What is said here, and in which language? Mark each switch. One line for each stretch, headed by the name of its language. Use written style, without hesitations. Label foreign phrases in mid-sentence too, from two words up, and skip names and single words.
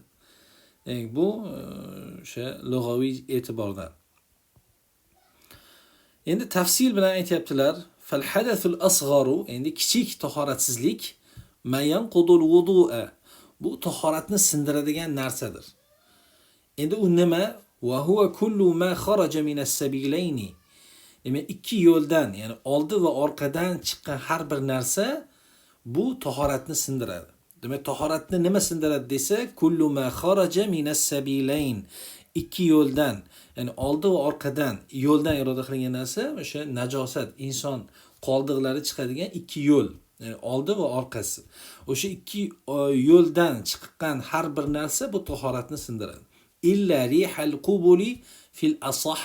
Uzbek: Bu o'sha lug'aviy e'tibordan. Endi tafsil bilan aytyaptilar.
Arabic: فالحدث الأصغر,
Uzbek: endi kichik tahoratsizlik
Arabic: ما ينقض الوضوء.
Uzbek: Bu tahoratni sindiradigan narsadir. Endi u nima?
Arabic: وهو كل ما خرج من السبيلين.
Uzbek: Demak, ikki yo'ldan, ya'ni oldi va orqadan chiqqan har bir narsa bu tahoratni sindiradi. Demak, tahoratni nima sindiradi desa,
Arabic: كل ما خرج من السبيلين.
Uzbek: Ikki yo'ldan, ya'ni oldi va orqadan, yo'ldan iroda qilingan narsa o'sha najosat, inson qoldiqlari chiqadigan ikki yo'l, ya'ni oldi va orqasi. O'sha ikki yo'ldan chiqqan har bir narsa bu tahoratni sindiradi.
Arabic: إلا ريح القبل في الأصح.